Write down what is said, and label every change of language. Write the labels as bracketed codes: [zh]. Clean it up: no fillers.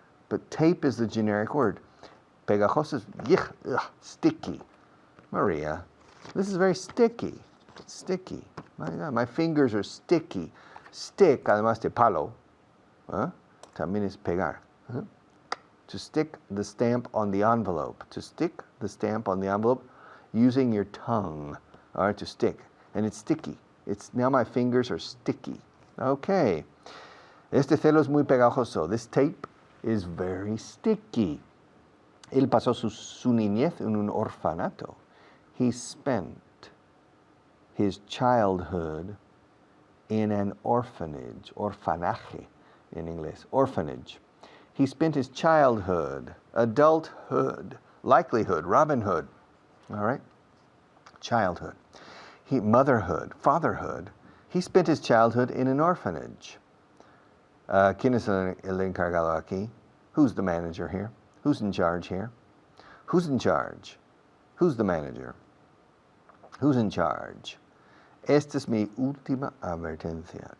[en] But tape is the generic word. Pegajoso is sticky. Maria, this is very sticky. It's sticky. My God, my fingers are sticky. [es] Stick, además de palo, también es pegar. [en] To stick the stamp on the envelope. To stick the stamp on the envelope using your tongue, all right, to stick. And it's sticky. Now my fingers are sticky. Okay. [es] Este celo es muy pegajoso. [en] This tape is very sticky. [es] Él pasó su niñez en un orfanato. [en] He spent his childhood in an orphanage, orfanaje in English, orphanage. He spent his childhood, adulthood, likelihood, Robin Hood, all right? Childhood. Motherhood, fatherhood. He spent his childhood in an orphanage. [es] ¿Quién es el encargado aquí? [en] Who's the manager here? Who's in charge here? Who's in charge? Who's the manager? Who's in charge? [es] Esta es mi última advertencia.